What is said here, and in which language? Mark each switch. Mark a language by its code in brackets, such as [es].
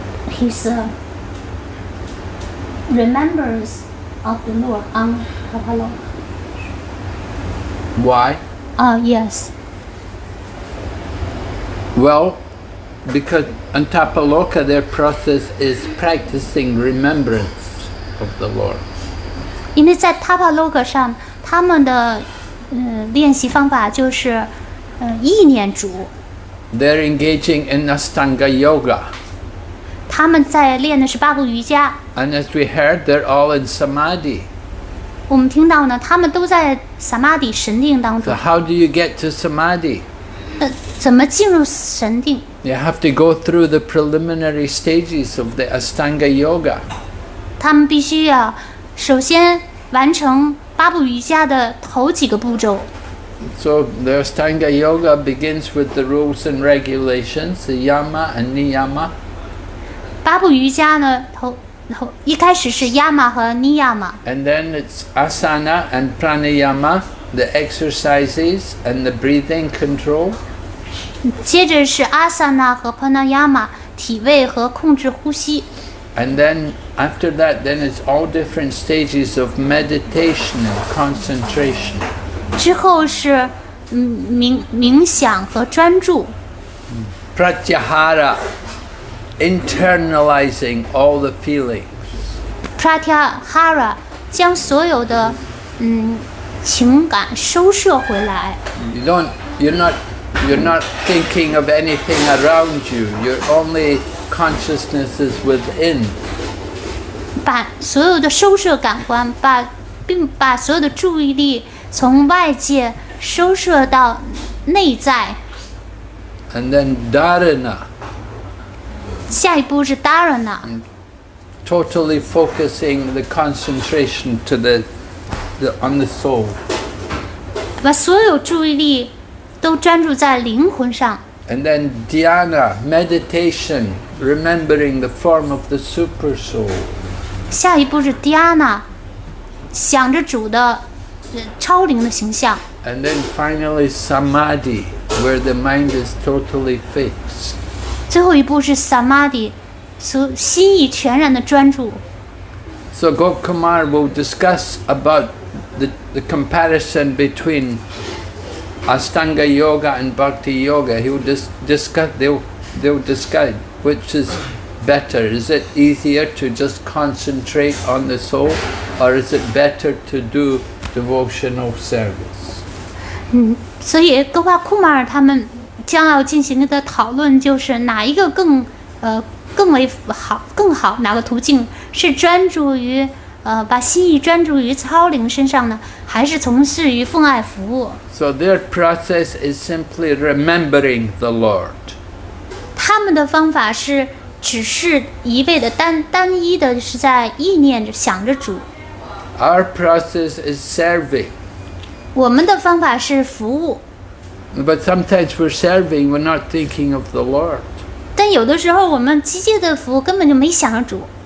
[en] His remembrance of the Lord on Tapaloka. Why? Yes. Well, because on Tapaloka their process is practicing remembrance of the Lord. [zh] 因为在 Tapaloka 上，他们的练习方法就是意念主。 [en] They're engaging in Astanga Yoga. [zh] 他们在练的是八部瑜伽。 [en] And as we heard, they're all in Samadhi. [zh] 我们听到呢，他们都在 Samadhi 神定当中。 [en] So how do you get to Samadhi? [zh] 怎么进入神定？ [en] You have to go through the preliminary stages of the Astanga Yoga. [zh] 他们必须要首先完成八部瑜伽的头几个步骤。 [en] So the Astanga Yoga begins with the rules and regulations, the yama and niyama. [zh] 八部瑜伽呢，一开始是 yama 和 niyama。 [en] And then it's asana and pranayama, the exercises and the breathing control. [zh] 接着是 asana 和 pranayama 体位和控制呼吸。 [en] And then after that, then it's all different stages of meditation and concentration. [zh] 之后是冥想和专注。 [en] Pratyahara, internalizing all the feelings. [zh] Pratyahara 将所有的情感收摄回来。 [en] You're not thinking of anything around you. Your only consciousness is within. [zh] 把所有的收摄感官，并把所有的注意力从外界收摄到内在。 [en] And then dharana. [zh] 下一步是 dharana. [en] Totally focusing the concentration to on the soul. [zh] 把所有注意力都专注在灵魂上。 [en] And then dhyana, meditation, remembering the form of the super soul. [zh] 下一步是 dhyana, 想着主的超灵的形象。 [en] And then finally samadhi, where the mind is totally fixed. [zh] 最后一步是 samadhi， 心意全然的专注。 [en] So Gopkumar will discuss about the comparison between Ashtanga Yoga and Bhakti Yoga. He will discuss. They'll discuss which is better. Is it easier to just concentrate on the soul, or is it better to do devotional service? [zh] 所以戈巴库马尔他们将要进行的讨论就是哪一个更为好更好，哪个途径是专注于把心意专注于操灵身上呢，还是从事于奉爱服务？ [en] So their process is simply remembering the Lord. [zh] 他们的方法是只是一味的单一的是在意念着想着主。 [en] Our process is serving. [zh] 我们的方法是服务， [en] But sometimes we're serving, we're not thinking of the Lord. [zh] 但有的时候我们机械的服务根本就没想着主。